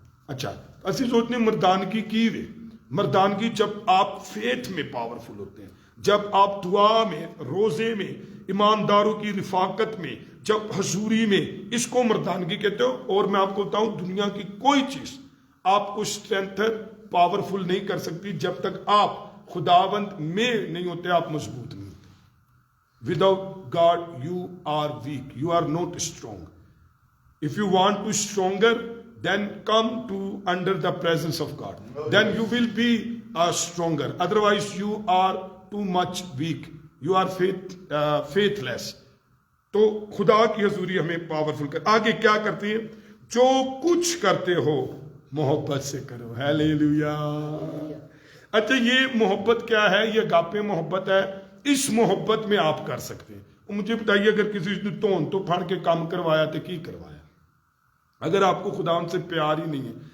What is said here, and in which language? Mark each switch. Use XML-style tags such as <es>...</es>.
<ur>اچھا، اسی سوچنے مردانگی کی وے، مردانگی جب آپ فیتھ میں پاورفل ہوتے ہیں، جب آپ دعا میں، روزے میں، ایمانداروں کی رفاقت میں، جب حضوری میں، اس کو مردانگی کہتے ہو. اور میں آپ کو بتاؤں دنیا کی کوئی چیز آپ کو اسٹرینتھ پاورفل نہیں کر سکتی جب تک آپ خداوند میں نہیں ہوتے، آپ مضبوط نہیں ہوتے.</ur> <en>Without God you are weak, you are not strong. If you want to stronger then come to under the presence of God, then you will be stronger. Otherwise you are too much weak, you are faithless.</en> <ur>تو خدا کی حضوری ہمیں powerful کر. آگے کیا کرتی ہے؟ جو کچھ کرتے ہو محبت سے کرو. ہیلیلویا. اچھا، یہ محبت کیا ہے؟ یہ اگاپے محبت ہے. اس محبت میں آپ کر سکتے ہیں. مجھے بتائیے اگر کسی نے</ur> <pa>تون تو پھڑ کے کام کروایا تو کی کروایا؟</pa> <ur>اگر آپ کو خدا ان سے پیار ہی نہیں ہے.</ur>